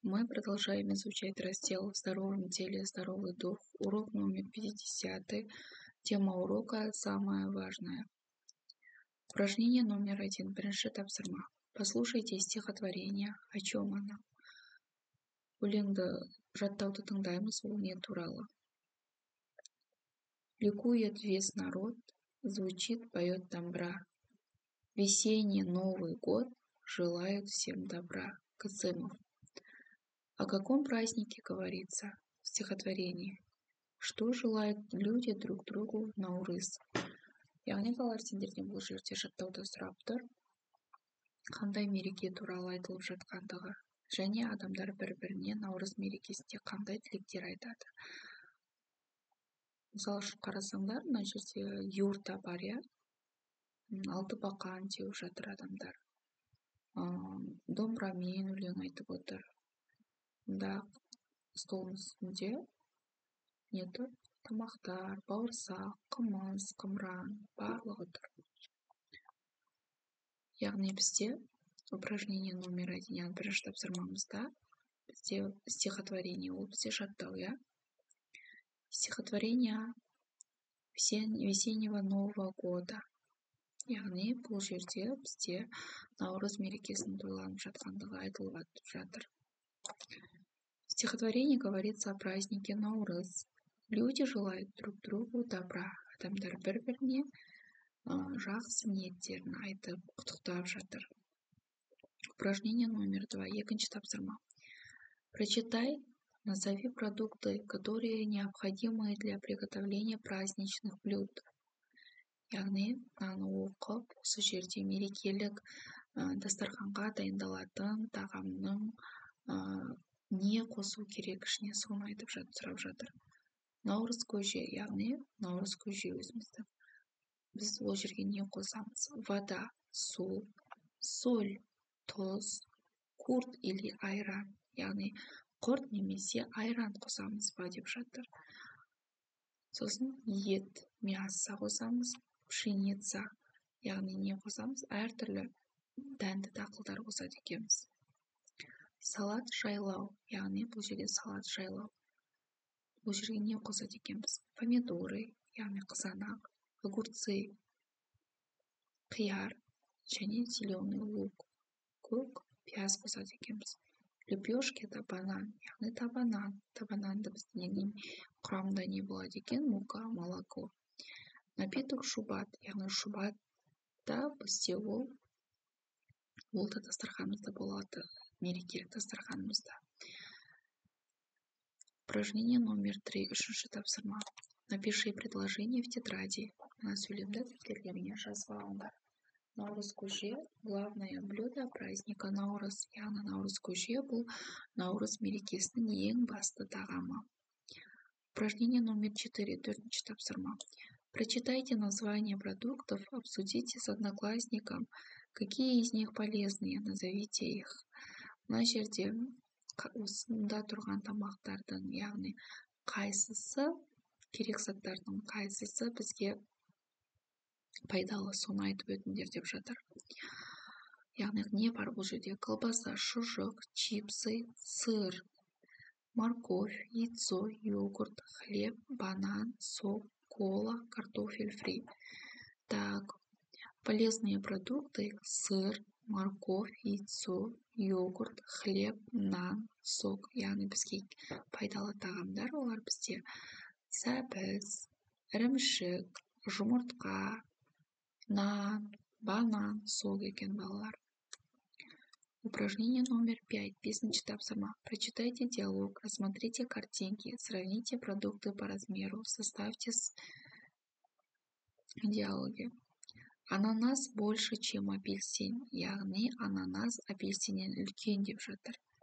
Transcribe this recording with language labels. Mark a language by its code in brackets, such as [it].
[ru] Мы продолжаем изучать раздел «В здоровом теле здоровый дух». Урок номер 50. Тема урока «Самое важное». Упражнение номер 1. [kk] Бірінші тапсырма. [ru] Послушайте стихотворение. О чем оно? [kk] Өлеңді жаттауды тыңдаймыз, ол не туралы? [ru] Ликует весь народ, звучит, поет домбра. Весенний Новый год желают всем добра. Касымов. О каком празднике говорится в стихотворении? Что желают люди друг другу в Наурыз? [kk] Яғни балалар, сендерден бұл жерде жаттауды сұрап тұр. Қандай мереке туралы айтылып жатқандығы және адамдар бір-біріне Наурыз мерекесінде қандай тілектер айтады. Мысалы үшін қарасаңдар, мына жерде юрта бар, иә? Алты бақан теуіп жатыр адамдар. Домбырамен өлең айтып отыр. Мұнда столдың үстінде не тұр? Тамақтар, бауырсақ, қымыз, қымыран, барлығы тұр. Яғни бізде [ru] упражнение номер 1, [kk] яғни бірінші тапсырмамызда бізде стихотворение, ол бізде жаттау, иә? [ru] Стихотворение весеннего Нового года. [kk] Яғни бұл жерде бізде Наурыз мерекесінің тойланып жатқандығы айтылып жатыр. [ru] В стихотворении говорится о празднике Наурыз. Люди желают друг другу добра. [kk] Адамдар бір-біріне жақсы ниеттерін айтып, құттықтап жатыр. [ru] Упражнение номер 2. [kk] Екінші тапсырма. [ru] Прочитай, назови продукты, которые необходимы для приготовления праздничных блюд. [kk] Яғни, мынаны оқып, осы жерде мерекелік дастарханға дайындалатын тағамның не қосу керек ішіне, соны айтып сұрап жатыр. Наурыз көже, яғни Наурыз көже өзімізді. Біз ол жерге не қосамыз? [ru] Вода, су, соль, тұз, курт или айран. [kk] Яғни құрт немесе айран қосамыз ба деп жатыр. Сосын ет, мясо қосамыз, пшеница. Яғни не қосамыз? Әртүрлі дәнді дақылдар қосады екенбіз. Салат жайлау, яғни бұл жерде салат жайлау. Бұл жерге не қосады екенбіз? Помидоры, яғни қызанақ, огурцы, қияр және зеленый лук, көк пияз қосады екенбіз. [ru] Лепешки это банан, [kk] яғни табанан. Табананды біздің құрамында не болады екен? [ru] Мука, молоко. Напиток шубат, [kk] яғни шубатта бізде ол да дастарханымызда болады, мерекелік дастарханымызда. [ru] Упражнение номер 3. [kk] Үшінші тапсырма. [ru] Напиши предложение в тетради. [kk] Мына сөйлемді дәптерлеріңе жазып алыңдар. Наурыз көже – [ru] главное блюдо праздника Наурыз. [kk] Яғни Наурыз көже бұл Наурыз мерекесінің ең басты тағамы. [ru] Упражнение номер 4. [kk] Төртінші тапсырма. [ru] Прочитайте названия продуктов, обсудите с одноклассником, какие из них полезные, назовите их. [kk] Мына жерде осында тұрған тамақтардың, яғни қайсысы, керек заттардың қайсысы бізге пайдалы, соны айтып өтіңдер деп жатыр. Яғни не бар бұл жерде? [ru] Колбаса, шұжық, чипсы, сыр, морковь, яйцо, йогурт, хлеб, банан, сок, кола, картофель фри. Так, полезные продукты: сыр, морковь, яйцо, йогурт, хлеб, нан, сок. [kk] Яғни бізге пайдалы тағамдар, олар бізде сәбіз, ірімшік, жұмыртқа, нан, банан, сок екен балалар. [ru] Упражнение номер 5. [kk] Бесінші тапсырма. [ru] Прочитайте диалог, рассмотрите картинки, сравните продукты по размеру, составьте диалоги. Ананас больше, чем апельсин. [kk] Яғни ананас апельсиннен үлкен деп жатыр.